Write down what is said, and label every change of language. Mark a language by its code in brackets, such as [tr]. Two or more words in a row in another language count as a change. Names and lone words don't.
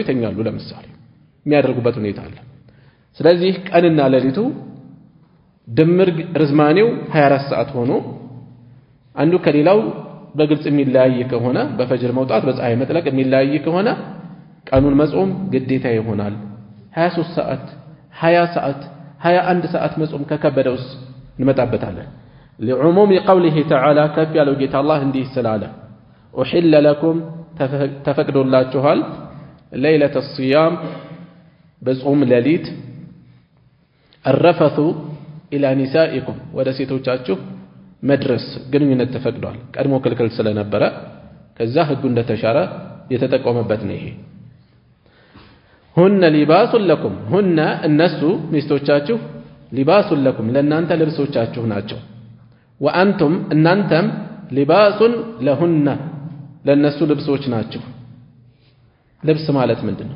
[am] ይተኛሉ። ለምሳሌ የሚያደርጉበት ሁኔታ አለ። ስለዚህ ቀንና ሌሊቱ ድምር ርዝማኔው 24 ሰዓት ሆኖ አንዱ ከሌላው በግልጽ የሚለያይ ከሆነ በፈጅር መውጣት በፀሐይ መጥለቅ የሚለያይ ከሆነ ቀኑን መጾም ግዴታ ይሆናል። 23 ሰዓት 20 ሰዓት 21 ሰዓት መጾም ከከበደውስ እንመጣበታለን። [ar] لعموم قوله تعالى كف [am] ያለው ጌታ አላህ እንዲህ ስላለ [ar] أحل لكم [am] ተፈቅዶላችኋል [ar] ليلة الصيام [am] በጾም ሌሊት [ar] الرفث إلى نسائكم [am] ወደ ሴቶቻችሁ መድረስ ግንኙነት ተፈቅዷል። ቀድሞ ክልክል ስለነበረ ከዛ ህጉ እንደተሻረ የተጠቆመበት ነው። ይሄ [ar] هن لباس لكم [am] ሁነ እነሱ ሚስቶቻችሁ [ar] لباس لكم [am] ለእናንተ ልብሶቻችሁ ናቸው። ወአንቱም እናንተም [ar] لباس لهن [am] ለእነሱ ልብሶች ናቸው። ልብስ ማለት ምንድን ነው?